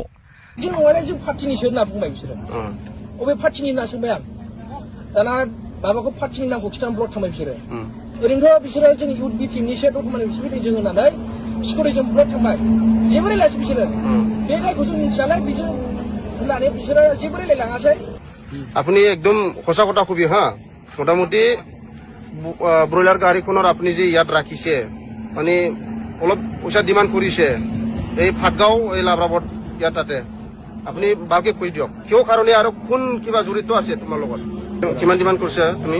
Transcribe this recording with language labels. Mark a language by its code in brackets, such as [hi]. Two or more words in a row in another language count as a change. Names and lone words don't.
[brx] जों नङालाय जों पार्टिनिसो होनना बुंबाय बिसोरो अबे पार्टिनि होनना सोंबाय आं दाना माबाखौ पार्टिनि नामखौ खिथानानै ब्लक थांबाय बिसोरो ओरैनोथ' बिसोरो जों इउथ बिपिएमनिसो दतमानि बिसोर जों होननानै सिकिउरिटिजों ब्लक थांबाय जेबो रायलायासै बिसोरो बे दायखौ जों मिथियालाय बिसोर होननानै बिसोरो जेबो रायलायलाङासै [as] আপুনি একদম সঁচা কথা কবি হা মোটামুটি ব্ৰইলাৰ গাড়ীখনৰ আপুনি যে ইয়াত ৰাখিছে মানে অলপ পইচা ডিমাণ্ড কৰিছে এই ফাটগাঁও এই লাভৰাবত ইয়াত তাতে আপুনি ভালকে কৈ দিয়ক কিয় কাৰণে আৰু কোন কিবা জড়িত আছে তোমাৰ লগত কিমান ডিমাণ্ড কৰিছে তুমি